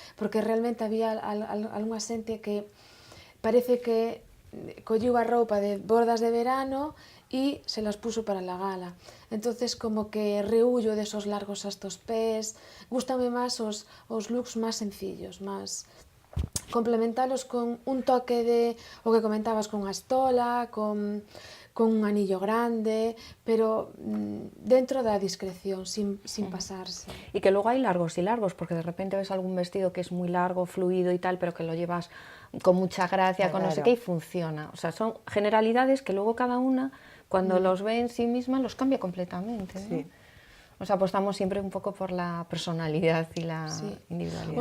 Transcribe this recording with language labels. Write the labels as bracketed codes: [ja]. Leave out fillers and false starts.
[gl] Porque realmente había algunha xente que parece que colliu a roupa de bodas de verano e [es] se las puso para la gala. [gl] Entonces, como que reullo desos largos hasta os pés, gústame máis os looks máis sencillos, máis complementalos con un toque de, o que comentabas, con unha estola, con un anillo grande, pero dentro da discreción, sin pasarse. [es] Y que luego hay largos y largos, porque de repente ves algún vestido que es muy largo, fluido y tal, pero que lo llevas con mucha gracia, con no sé qué, y funciona. O sea, son generalidades que luego cada una, cuando los ve en sí misma, los cambia completamente, ¿no? Sí. O sea, apostamos siempre [gl] un pouco [es] por la personalidad y la individualidad.